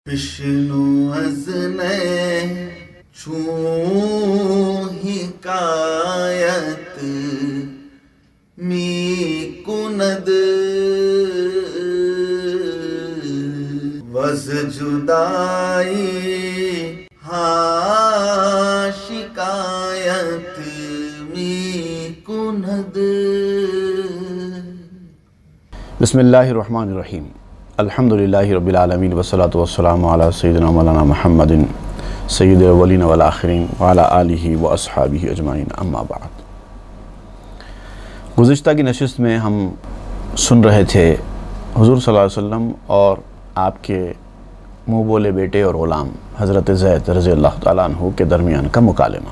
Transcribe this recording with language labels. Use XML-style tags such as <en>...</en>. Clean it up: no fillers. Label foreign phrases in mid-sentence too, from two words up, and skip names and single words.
<fa>بشنو از چون حکایت می کند وز جدائی ها شکایت می کند.</fa> <ar>بسم اللہ الرحمن الرحیم. الحمدللہ رب العالمین والصلاة والسلام علی سیدنا مولانا محمد سید الاولین والآخرین وعلی آلہ واصحابہ اجمعین، اما بعد.</ar> <ur>گزشتہ کی نشست میں ہم سن رہے تھے حضور</ur> <ar>صلی اللہ علیہ وسلم</ar> <ur>اور آپ کے منہ بولے بیٹے اور غلام حضرت زید</ur> <ar>رضی اللہ تعالیٰ عنہ</ar> <ur>کے درمیان کا مکالمہ.</ur>